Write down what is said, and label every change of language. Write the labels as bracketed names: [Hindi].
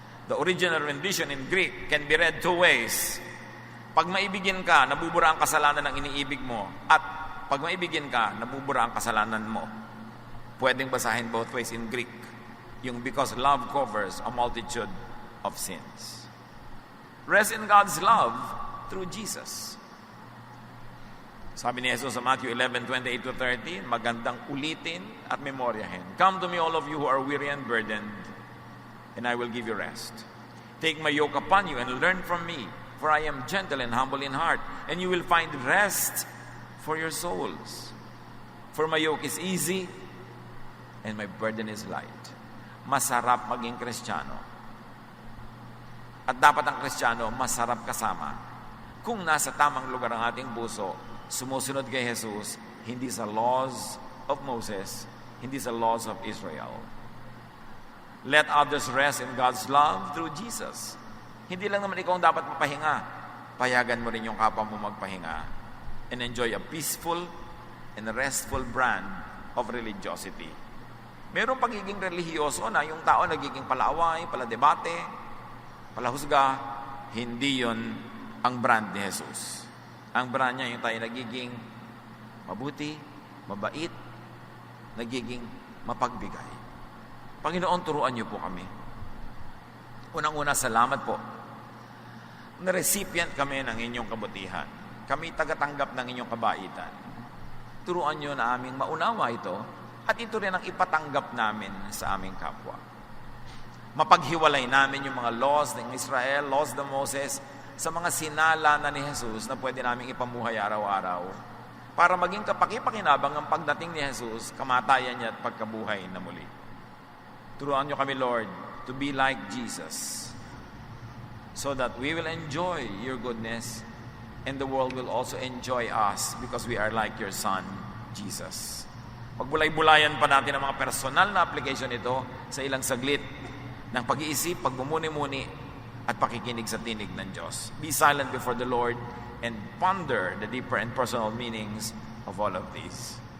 [English] The original rendition in Greek can be read two ways. [Filipino] Pag maibigin ka, nabubura ang kasalanan ng iniibig mo. At pag maibigin ka, nabubura ang kasalanan mo. Pwedeng basahin [English] both ways in Greek. Yung because love covers a multitude of sins. Rest in God's love through Jesus. [Filipino] Sabi ni Jesus sa Matthew 11:28-30, magandang ulitin at memoryahin. [English] Come to me all of you who are weary and burdened, and I will give you rest. Take my yoke upon you and learn from me, for I am gentle and humble in heart, and you will find rest for your souls. For my yoke is easy, and my burden is light. [Filipino] Masarap maging Kristiyano. At dapat ang Kristiyano, masarap kasama. Kung nasa tamang lugar ang ating puso, sumusunod kay Jesus, hindi sa [English] laws of Moses, [Filipino] hindi sa [English] laws of Israel. Let others rest in God's love through Jesus. [Filipino] Hindi lang naman ikaw ang dapat mapahinga. Payagan mo rin yung kapwa mo magpahinga [English] and enjoy a peaceful and restful brand of religiosity. [Filipino] Merong pagiging relihiyoso na yung tao nagiging palaaway, paladebate, palahusga. Hindi yon ang brand ni Jesus. Ang brand niya yung tayo nagiging mabuti, mabait, nagiging mapagbigay. Panginoon, turuan niyo po kami. Unang-una, salamat po na recipient kami ng inyong kabutihan. Kami tagatanggap ng inyong kabaitan. Turuan nyo na aming maunawa ito at ito rin ang ipatanggap namin sa aming kapwa. Mapaghiwalay namin yung mga laws ng Israel, laws ng Moses, sa mga sinala na ni Jesus na pwede naming ipamuhay araw-araw para maging kapakipakinabang ang pagdating ni Jesus, kamatayan niya at pagkabuhay na muli. Turuan nyo kami, [English] Lord, to be like Jesus so that we will enjoy your goodness and the world will also enjoy us because we are like your Son, Jesus. [Filipino] Pagbulay-bulayan pa natin ang mga personal na application ito sa ilang saglit ng pag-iisip, pagbumuni-muni, at pakikinig sa tinig ng Diyos. [English] Be silent before the Lord and ponder the deeper and personal meanings of all of these.